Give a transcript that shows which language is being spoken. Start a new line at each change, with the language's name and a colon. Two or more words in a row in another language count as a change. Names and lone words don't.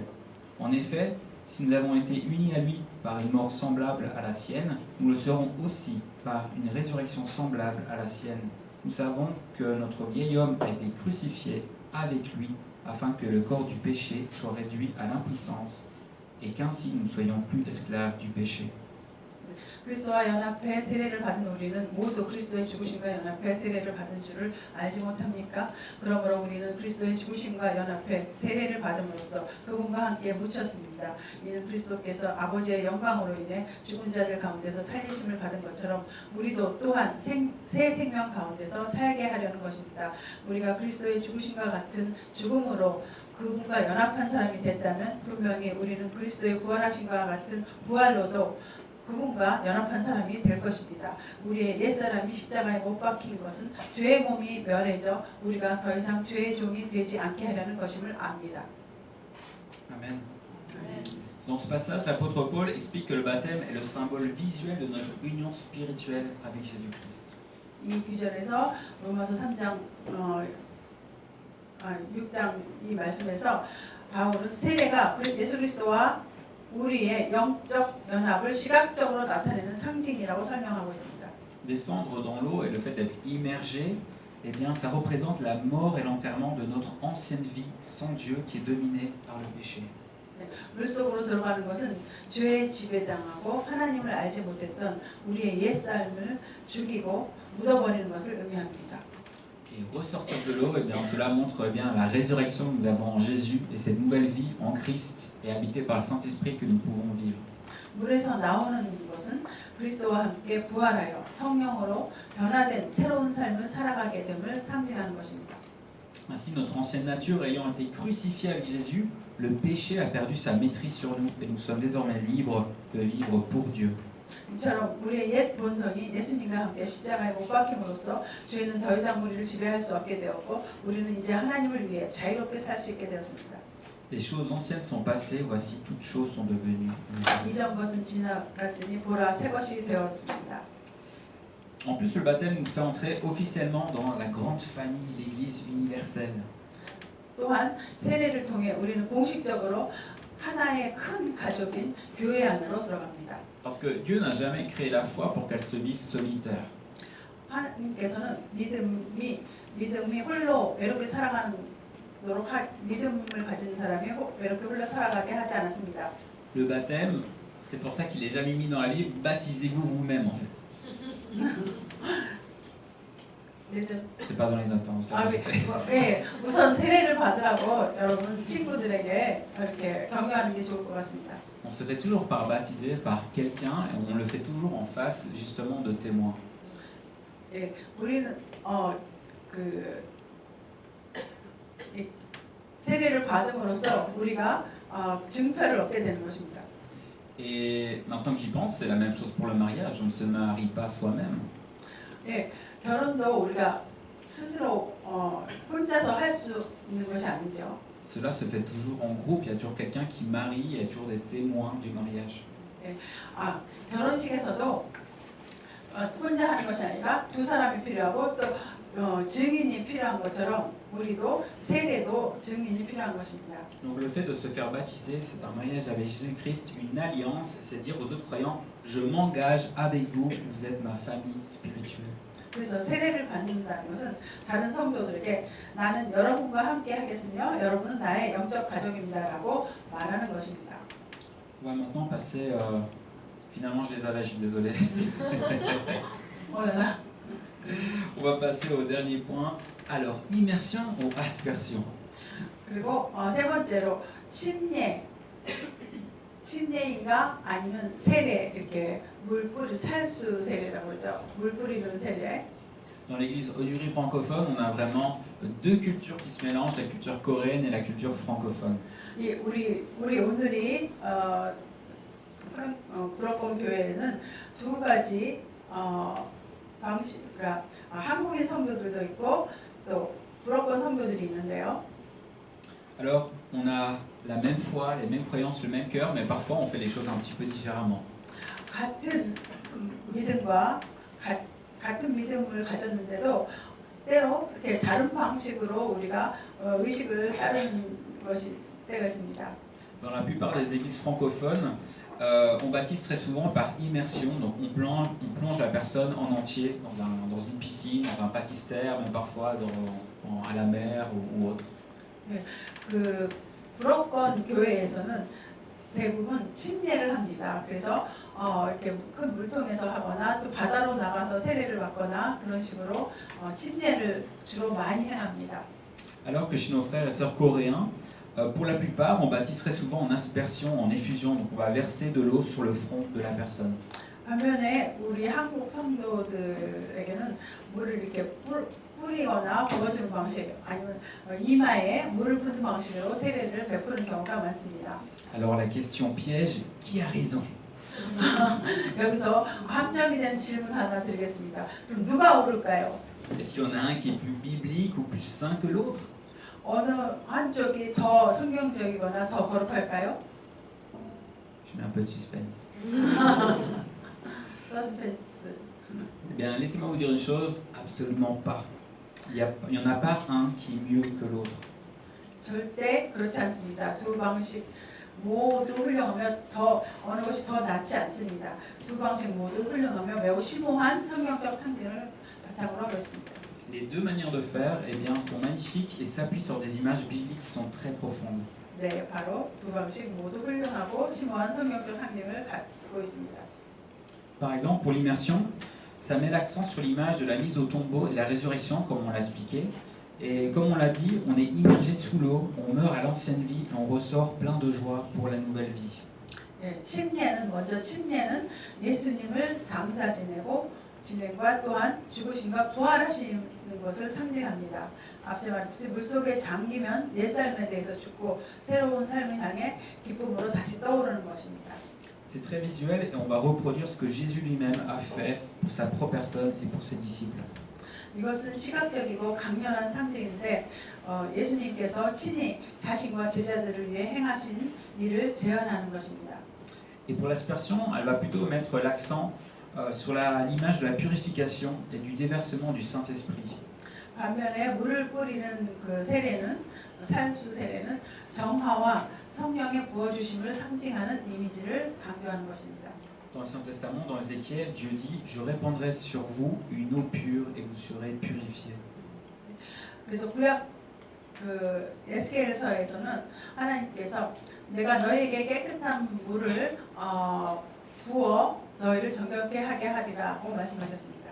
French: En effet, si nous avons été unis à lui par une mort semblable à la sienne, nous le serons aussi par une résurrection semblable à la sienne. Nous savons que notre vieil homme a été crucifié avec lui, afin que le corps du péché soit réduit à l'impuissance et qu'ainsi nous ne soyons plus esclaves du péché.
Korean: 그리스도와 연합해 세례를 받은 우리는 모두 그리스도의 죽으심과 연합해 세례를 받은 줄을 알지 못합니까? 그러므로 우리는 그리스도의 죽으심과 연합해 세례를 받음으로써 그분과 함께 묻혔습니다. 이는 그리스도께서 아버지의 영광으로 인해 죽은 자들 가운데서 살리심을 받은 것처럼 우리도 또한 새 생명 가운데서 살게 하려는 것입니다. 우리가 그리스도의 죽으심과 같은 죽음으로 그분과 연합한 사람이 됐다면 분명히 우리는 그리스도의 부활하심과 같은 부활로도 그분과 연합한 사람이 될 것입니다. 우리의 옛사람이 십자가에 못 박힌 것은 죄의 몸이 멸해져 우리가 더 이상 죄의 종이 되지 않게 하려는 것임을 압니다. Amen.
French: Dans ce passage, l'apôtre Paul explique que le baptême est le symbole visuel de notre union spirituelle avec Jésus-Christ.
Korean: 이 구절에서 로마서 3장 6장 이 말씀에서 바울은 세례가 예수 그리스도와 우리의 영적 연합을 시각적으로 나타내는 상징이라고 설명하고 있습니다.
French: Descendre dans l'eau et le fait d'être immergé, eh bien, ça représente la mort et l'enterrement de notre ancienne vie sans Dieu qui est dominée par le péché.
Korean: 물속으로 들어가는 것은 죄에 지배당하고 하나님을 알지 못했던 우리의 옛삶을 죽이고 묻어버리는 것을 의미합니다.
French: Et ressortir de l'eau, eh bien, cela montre eh bien, la résurrection que nous avons en Jésus et cette nouvelle vie en Christ et habitée par le Saint-Esprit que nous pouvons vivre.
Korean: 물에서 나오는 것은 그리스도와 함께 부활하여 성령으로 변화된 새로운 삶을 살아가게 됨을 상징하는 것입니다.
French: Ainsi, notre ancienne nature ayant été crucifiée avec Jésus, le péché a perdu sa maîtrise sur nous et nous sommes désormais libres de vivre pour Dieu.
Korean: 이처럼 우리의 옛 본성이 예수님과 함께 십자가에 못 박힘으로써 죄는 더 이상 우리를 지배할 수 없게 되었고 우리는 이제 하나님을 위해 자유롭게 살 수 있게 되었습니다.
French: Les choses anciennes sont passées, voici toutes choses sont devenues nouvelles.
Korean: 이전 것은 지나갔으니 보라 새 것이 되었습니다.
French: En plus, le baptême nous fait entrer officiellement dans la grande famille, l'Église universelle.
Korean: 또한 세례를 통해 우리는 공식적으로 하나의 큰 가족인 교회 안으로 들어갑니다.
French: Parce que Dieu n'a jamais créé la foi pour qu'elle se vive solitaire.
Korean: 하나님께서는 믿음이 홀로 외롭게 살아가도록 믿음을 가진 사람이 외롭게 홀로 살아가게 하지 않았습니다.
French: Le baptême, c'est pour ça qu'il n'est jamais mis dans la Bible, baptisez-vous vous-même en fait. C'est pas dans les notes, hein, je l'ai rajouté.
Korean: 네, 우선 세례를 받으라고 여러분 친구들에게 이렇게 격려하는 게 좋을 것 같습니다.
French: On se fait toujours par baptiser par quelqu'un et on le fait toujours en face justement de témoins.
Korean: 예, 우리는 세례를 받음으로써 우리가 증표를 얻게 되는 것입니다.
French: Et maintenant que j'y pense, c'est la même chose pour le mariage. On ne se marie pas soi-même.
Korean: 예, 결혼도 우리가 스스로 혼자서 할 수 있는 것이 아니죠.
French: Cela se fait toujours en groupe. Il y a toujours quelqu'un qui marie. Il y a toujours des témoins du mariage.
Korean: 예, 결혼식에서도 혼자 하는 것이 아니라 두 사람이 필요하고 또 증인이 필요한 것처럼 우리도 세례도 증인이 필요한 것입니다.
French: Donc le fait de se faire baptiser, c'est un mariage avec Jésus-Christ, une alliance. C'est dire aux autres croyants, je m'engage avec vous. Vous êtes ma famille spirituelle.
Korean: 그래서 세례를 받는다는 것은 다른 성도들에게 나는 여러분과 함께 하겠으며 여러분은 나의 영적 가족입니다라고 말하는 것입니다.
French: On va maintenant passer. Finalement, je les avais. Je suis désolé. On va passer au dernier point. Alors, immersion ou aspersion?
Korean: 그리고 세 번째로 침례인가 아니면 세례 이렇게 살수 세례라고 그러죠. 물 뿌리는 세례.
French: Dans l'église Odurie francophone, on a vraiment deux cultures qui se mélangent, la culture coréenne et la culture francophone.
Korean: 우리 오늘이 구로권 교회에는 두 가지 방식, 그러니까 한국인 성도들도 있고 또 구로권 성도들이 있는데요.
French: Alors, on a la même foi, les mêmes croyances, le même cœur, mais parfois on fait les choses un petit peu différemment.
Korean: 같은 믿음과 같은 믿음을 가졌는데도 때로 이렇게 다른 방식으로 우리가 의식을 따르는 것이 때가 있습니다.
French: Dans la plupart des églises francophones, on baptise très souvent par immersion, donc on plonge la personne en entier dans une piscine, dans un baptistère, même parfois à la mer ou autre.
Korean: 그 구로권 교회에서는 대부분 침례를 합니다. 그래서 이렇게 큰 물통에서 하거나 또 바다로 나가서 세례를 받거나 그런 식으로 침례를 주로 많이 행합니다.
French: Alors que chez nos frères et sœurs coréens, pour la plupart, on baptise très souvent en aspersion, en effusion, donc on va verser de l'eau sur le front de la personne.
Korean: 반면에 우리 한국 성도들에게는 물을 이렇게 뿌리거나 부어주는 방식, 아니면 이마에 물을 붓는 방식으로 세례를 베푸는 경우가 많습니다.
French: Alors la question piège, qui a raison?
Korean: 여기서 함정이 되는 질문 하나 드리겠습니다. 그럼 누가 옳을까요?
French: Est-ce qu'il y en a un qui est plus biblique ou plus saint que l'autre?
Korean: 어느 한쪽이 더 성경적이거나 더 거룩할까요?
French: Je mets un peu de suspense.
Korean: 서스펜스.
French: Eh bien, laissez-moi vous dire une chose, absolument pas. Il n'y en a pas un qui est mieux que l'autre.
Korean: 절대 그렇지 않습니다. 두 방식 모두 훌륭하며 어느 것이 더 낫지 않습니다. 두 방식 모두 훌륭하며 매우 심오한 성경적 상징을 바탕으로 하고 있습니다.
French: Les deux manières de faire eh bien, sont magnifiques et s'appuient sur des images bibliques qui sont très profondes.
Korean: 네, 바로 두 방식 모두 훌륭하고 심오한 성경적 상징을 갖고 있습니다.
French: Par exemple, pour l'immersion, ça met l'accent sur l'image de la mise au tombeau et de la résurrection, comme on l'a expliqué. Et comme on l'a dit, on est immergé sous l'eau, on meurt à l'ancienne vie et on ressort plein de joie pour la nouvelle vie.
Korean: 예, 침례는 먼저 침례는 예수님을 장사 지내고 진행과 또한 죽으심과 부활하시는 것을 상징합니다. 앞서 말했듯이 물속에 잠기면 옛 삶에 대해서 죽고 새로운 삶을 향해 기쁨으로 다시 떠오르는 것입니다.
French: C'est très visuel et on va reproduire ce que Jésus lui-même a fait pour sa propre personne et pour ses disciples.
Korean: 이것은 시각적이고 강렬한 상징인데 예수님께서 친히 자신과 제자들을 위해 행하신 일을 재현하는 것입니다.
French: Et pour l'aspersion, elle va plutôt mettre l'accent sur l'image de la purification et du déversement du Saint-Esprit.
Korean: 반면에 물을 뿌리는 그 세례는 산수 세례는 정화와 성령의 부어주심을 상징하는 이미지를 강조하는 것입니다.
French: Dans le Saint-Testament, dans Ézéchiel, Dieu dit « Je répandrai sur vous une eau pure et vous serez purifiés ».
Korean: 그래서 구약 그 에스겔서에서는 하나님께서 내가 너에게 깨끗한 물을 부어 너희를 정결케 하게 하리라고 말씀하셨습니다.